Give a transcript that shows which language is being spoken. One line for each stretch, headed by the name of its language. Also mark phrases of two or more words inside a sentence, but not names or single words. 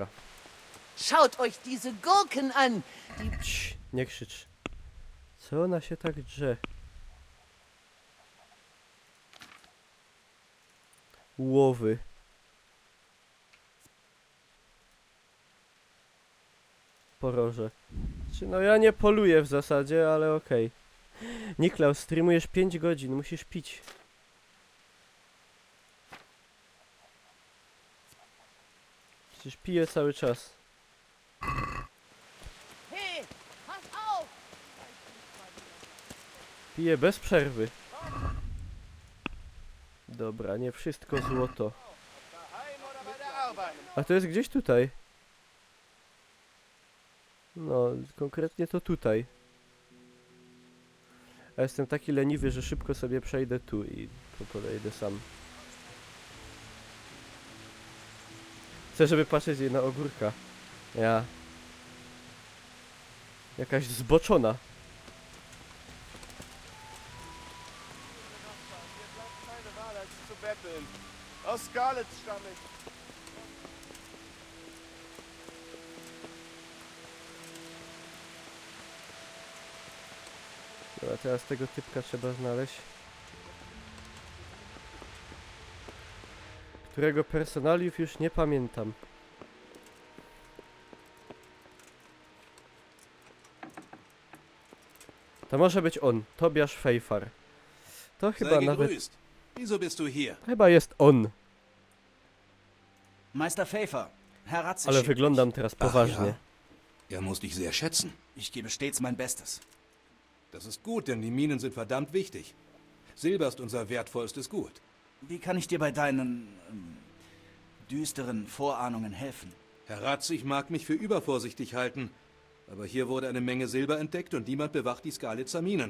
German: Schaut euch diese Gurken an!
Polish: Cii, nie krzycz. Co ona się tak drze? Łowy. Poroże. No ja nie poluję w zasadzie, ale okej. Niklaus, streamujesz 5 godzin, musisz pić. Przecież piję cały czas.
German: Hey, pass auf!
Polish: Piję bez przerwy. Dobra, nie wszystko złoto. A to jest gdzieś tutaj. No, konkretnie to tutaj. A jestem taki leniwy, że szybko sobie przejdę tu i podejdę sam. Chcę, żeby patrzeć jej na ogórka. Ja. Jakaś zboczona.
German: Keine Wahl, als zu betteln. Aus Scarlet stamme ich.
Polish: Dobra, teraz tego typka trzeba znaleźć. Którego personaliów już nie pamiętam. To może być on, Tobiasz Fejfar. To chyba
German: Sei
Polish: nawet...
German: gegrüßt. Wieso bist du hier?
Polish: Chyba jest on.
German: Meister Pfeiffer, Herr Ratze
Polish: Ale
German: schickt
Polish: wyglądam
German: mich.
Polish: teraz poważnie.
German: Er muss dich sehr schätzen. Ich gebe stets mein Bestes. Das ist gut, denn die Minen sind verdammt wichtig. Silber ist unser wertvollstes Gut. Wie kann ich dir bei deinen düsteren Vorahnungen helfen? Herr Ratzig mag mich für übervorsichtig halten, aber hier wurde eine Menge Silber entdeckt und niemand bewacht die Skalitzer Minen.